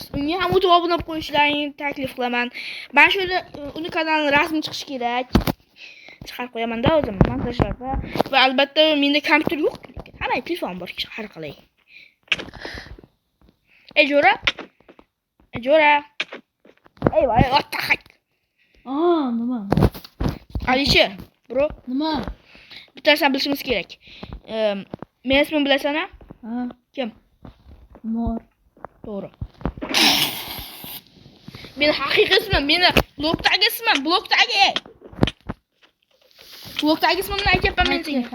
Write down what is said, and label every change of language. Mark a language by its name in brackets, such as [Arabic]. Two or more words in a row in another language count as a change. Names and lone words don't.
[Uzbek] Unga ham o'tib obuna bo'lib qo'yishlaringni taklif qilaman. Men shu uni kanalining rasmi chiqishi kerak. Chiqarib qo'yaman-da o'zim montajlarda. Va albatta menda kompyuter yo'q. Hamma telefon bor, har qalay. Jo'ra. Ey, [English] what the heck? [Uzbek] Nima? Alisher, bro. Nima? Bitta narsani bilishimiz kerak. Men ismimni bilasan-a? Kim? Mor. To'g'ri. Meni haqiqiy ismim, meni blokdagi ismim, blokdagi ismimni aytyapman men senga.